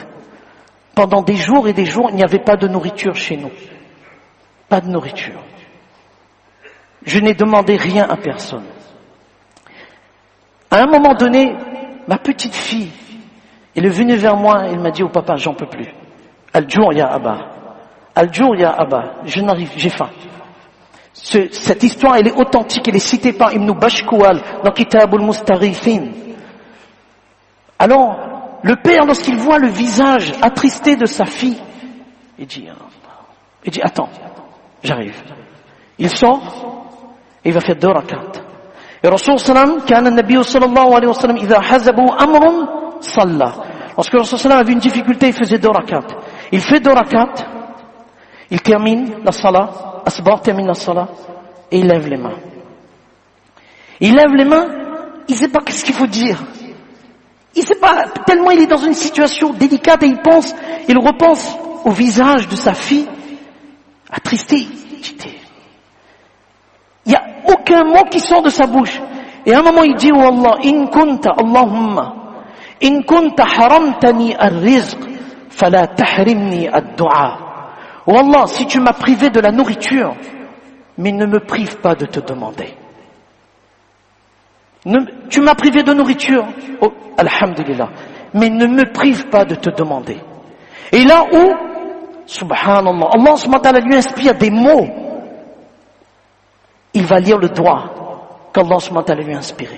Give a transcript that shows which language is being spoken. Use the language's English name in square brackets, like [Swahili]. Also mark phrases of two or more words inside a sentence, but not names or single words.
[French] Pendant des jours et des jours, il n'y avait pas de nourriture chez nous. Pas de nourriture. Je n'ai demandé rien à personne. À un moment donné, ma petite fille, elle est venue vers moi, elle m'a dit, oh papa, j'en peux plus. [Arabic] الجوع يا أبا الجوع يا أبا. [French] Je n'arrive, j'ai faim. Cette histoire, elle est authentique, elle est citée par Ibn Bashkoual dans Kitab al-Mustarifin. Alors, le père, lorsqu'il voit le visage attristé de sa fille, il dit, attends, j'arrive. Il sort, et il va faire 2 rakats. [Arabic] Et رسول سلم كان النبي صلى الله عليه وسلم إذا حزبه أمر صلى. [French] Lorsque [Arabic] رسول سلم [French] a vu une difficulté, il faisait 2 rakats. Il fait 2 rakats, il termine la salat, Asbar termine la salat, et il lève les mains. Il lève les mains, il ne sait pas qu'est-ce qu'il faut dire. Il ne sait pas, tellement il est dans une situation délicate et il repense au visage de sa fille, attristé. Il n'y a aucun mot qui sort de sa bouche. Et à un moment il dit, [Arabic] oh الله إن كنت اللهم إن كنت حرمتني الرزق فلا تحرمني الدعاء. [French] Oh Allah, si tu m'as privé de la nourriture, mais ne me prive pas de te demander. Tu m'as privé de nourriture, oh, alhamdulillah, mais ne me prive pas de te demander. Et là où, subhanallah, Allah [Arabic] سبحانه وتعالى [French] lui inspire des mots, il va lire le doigt qu'Allah [Arabic] سبحانه وتعالى [French] lui a inspiré.